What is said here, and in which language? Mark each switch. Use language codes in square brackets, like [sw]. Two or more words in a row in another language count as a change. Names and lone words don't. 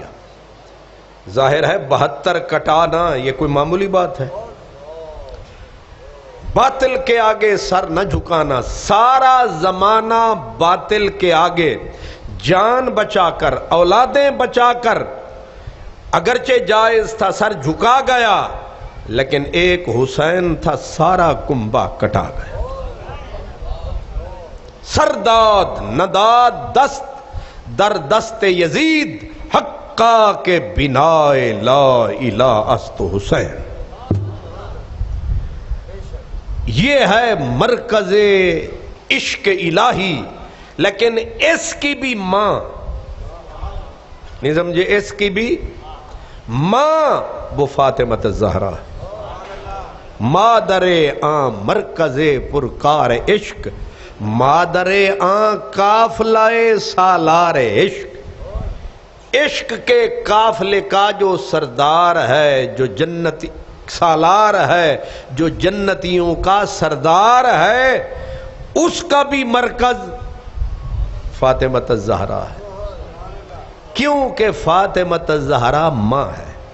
[ur] ظاہر ہے 72 کٹانا یہ کوئی معمولی بات ہے، باطل کے آگے سر نہ جھکانا، سارا زمانہ باطل کے آگے جان بچا کر، اولادیں بچا کر، اگرچہ جائز تھا سر جھکا گیا، لیکن ایک حسین تھا سارا کنبہ کٹا گیا۔ [fa] سرداد نداد دست در دست یزید، حقا کے بنائے [ar] لا الہ [fa] است حسین۔ [ur] یہ ہے مرکز عشق الہی، لیکن اس کی بھی ماں نہیں سمجھے، اس کی بھی ماں وہ فاطمہ الزہرا، [fa] مادر آن مرکز پرکار عشق، مادر آن قافلہ سالار عشق، [ur] عشق کے قافلے کا جو سردار ہے، جو جنتی سالار ہے، جو جنتیوں کا سردار ہے، اس کا بھی مرکز فاطمہ الزہرا ہے، کیونکہ فاطمہ الزہرا ماں ہے۔